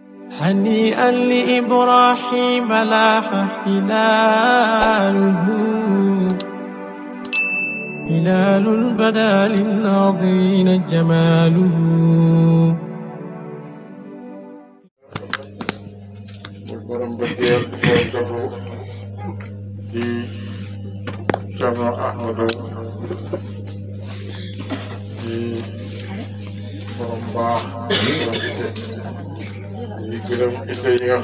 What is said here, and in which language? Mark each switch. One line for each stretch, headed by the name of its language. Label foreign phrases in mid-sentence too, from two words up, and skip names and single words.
Arabic: هنيئا لإبراهيم لاح هلاله، هلال بدا للناظرين جماله.
Wolof: borom bëggeel boo dogu di Cerno Ahmadu di borom baax borom ite di gërëm ite yi nga